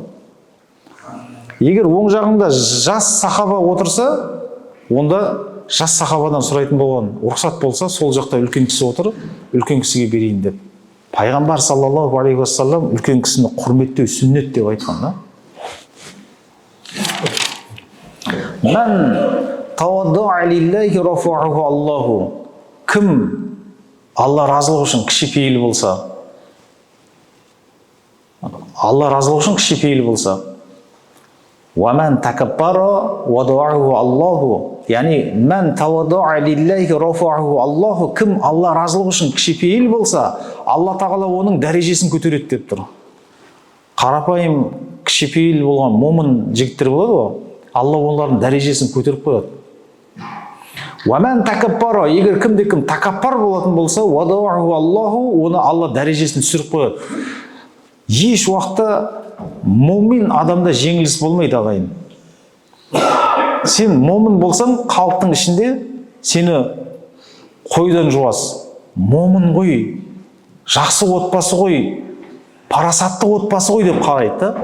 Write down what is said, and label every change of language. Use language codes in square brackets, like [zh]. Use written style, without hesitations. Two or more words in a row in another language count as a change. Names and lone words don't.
[kk] Егер оң жағында жас сахаба отырса, онда жас сахабадан сұрайтын болған, рұқсат болса, сол жақта үлкен кісі отыр, үлкен кісіге берейін деп. Пайғамбар [ar] صلى الله عليه وسلم [kk] үлкен кісіні құрметтеу сүннет деп айтқан да. [ar] من تواضع لله رفعه الله. [kk] Кім Алла разылығы үшін кішіпейіл болса, Алла разылығы үшін кішіпейіл болса, [ar] وَمَنْ تَكَبَّرَ وَضَعَهُ اللَّهُ. Яғни, من تواضع لله رفعه الله. [kk] Кім Алла разылығы үшін кішіпейіл болса, Алла тағала оның дәрежесін көтереді деп тұр. Қарапайым кішіпейіл болған момын жігіттер болады ғой, Алла олардың дәрежесін көтеріп қояды. [ar] وَمَنْ تَكَبَّرَ. [kk] Егер кім такаппар болатын болса, [ar] وَضَعَهُ اللَّهُ. [kk] Оны Алла дәрежесін түсіріп қояды. Еш уақытта момин адамда жеңіліс болмайды, ағайын. Сен момин болсаң, халықтың ішінде сені қойдан жуас. Момин ғой, жақсы отбасы ғой, парасатты отбасы ғой деп қарайды да.